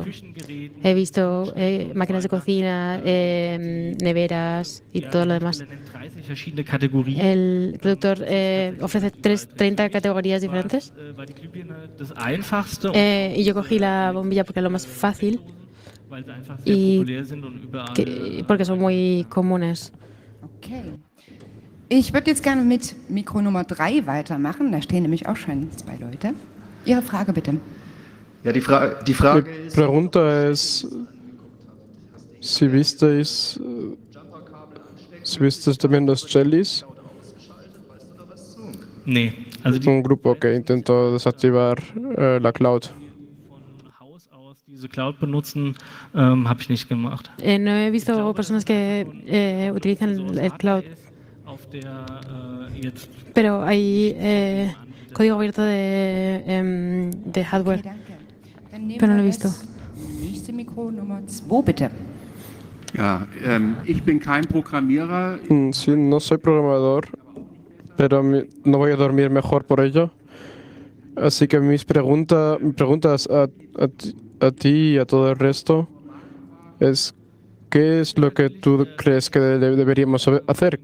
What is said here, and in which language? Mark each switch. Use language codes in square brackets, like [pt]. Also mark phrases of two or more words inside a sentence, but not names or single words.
[es] He visto máquinas de cocina, neveras y todo lo demás. El productor ofrece 30 categorías diferentes. Y yo cogí la bombilla porque es lo más fácil y porque son muy comunes. [de] Okay. Ich würde jetzt gerne mit Mikro Nummer 3 weitermachen. Da stehen nämlich auch schon 2 Leute. Ihre Frage bitte. Ja, die Frage [es] Mi [de] ist, [es] pregunta es si viste también los Jellies, [de] Nee, also die [es] un grupo que intentó desactivar la cloud. [de] von Haus aus diese Cloud benutzen, habe ich nicht gemacht. [es] No he visto personas que utilizan el cloud, [de] Auf der jetzt [es] pero hay código abierto de hardware. [de] Okay, danke. Dann nehmen [es] Pero no lo he [de] wir [es] visto. [de] das nächste Mikro Nummer 2 bitte. Ja, ich bin kein Programmierer. [es] Sí, no soy programador, pero no voy a dormir mejor por ello. Así que mis preguntas a ti y a todo el resto es ¿qué es lo que tú crees que deberíamos hacer?